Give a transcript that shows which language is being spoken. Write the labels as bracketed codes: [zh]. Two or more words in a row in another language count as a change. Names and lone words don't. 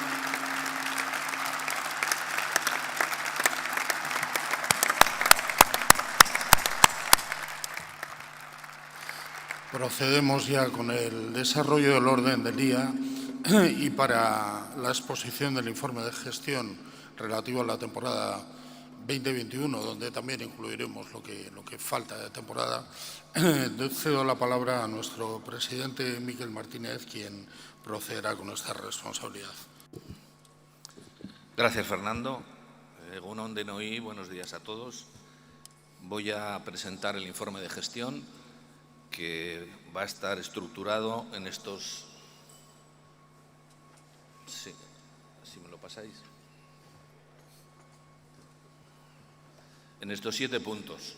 [es] Procedemos ya con el desarrollo del orden del día y para la exposición del informe de gestión relativo a la temporada 2021, donde también incluiremos lo que falta de temporada, cedo la palabra a nuestro presidente Mikel Martínez, quien procederá con esta responsabilidad. Gracias, Fernando. [eu] Egun on denoi, [es] buenos días a todos. Voy a presentar el informe de gestión que va a estar estructurado en estos... Sí, si me lo pasáis. En estos 7 puntos.